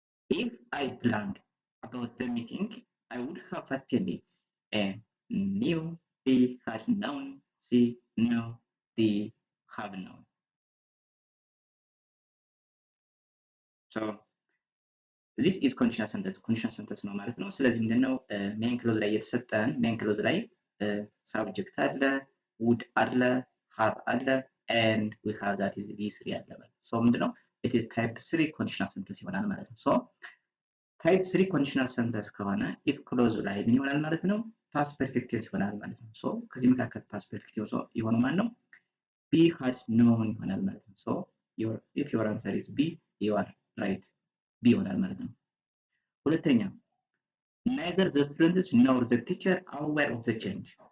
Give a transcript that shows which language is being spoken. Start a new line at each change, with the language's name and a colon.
English: If I planned about the meeting, I would have attended. A. Knew. B. Had known. C. Know. D. Have known. So, this is conditional sentence.
Amharic: Conditional sentence ነው ማለት ነው። ስለዚህ ምንድነው ሜን ክሎዝ ላይ የተሰጠን ሜን ክሎዝ ላይ ሳብጀክት አለ፣ ውድ አለ፣ ሃቭ አለ
English: and we have that is v3
Amharic: አለ ማለት ነው። ሶ ምንድነው
English: it is type 3 conditional sentence
Amharic: ይሆናል ማለት ነው። ሶ type 3 conditional sentence ከሆነ if ክሎዝ ላይ ምን ይሆናል ማለት ነው? past perfect tense ይሆናል ማለት ነው። ሶ ከዚህ መካከል past perfect tense ይሆነው ማለት ነው be had known ይሆናል ማለት ነው። ሶ
English: if your answer is b you are right
Amharic: b ይሆናል ማለት ነው። ሁለተኛ
English: neither the students nor the teacher are aware of the change.